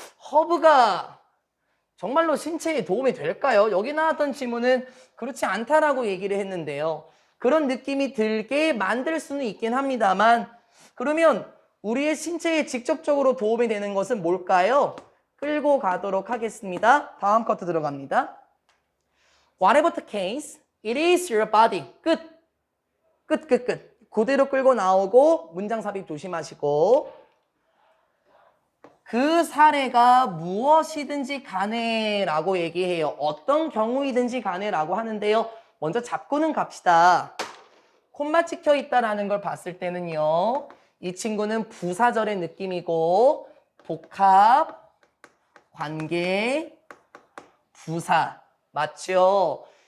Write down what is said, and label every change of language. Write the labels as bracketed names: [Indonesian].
[Korean] 허브가 정말로 신체에 도움이 될까요? 여기 나왔던 질문은 그렇지 않다라고 얘기를 했는데요. 그런 느낌이 들게 만들 수는 있긴 합니다만 그러면 우리의 신체에 직접적으로 도움이 되는 것은 뭘까요? 끌고 가도록 하겠습니다. 다음 커트 들어갑니다. [English] Whatever the case, it is your body. [Korean] 끝. 그대로 끌고 나오고 문장 삽입 조심하시고 그 사례가 무엇이든지 간에 라고 얘기해요. 어떤 경우이든지 간에 라고 하는데요. 먼저 잡고는 갑시다. 콤마 찍혀 있다라는 걸 봤을 때는요. 이 친구는 부사절의 느낌이고 복합, 관계, 부사. 맞죠?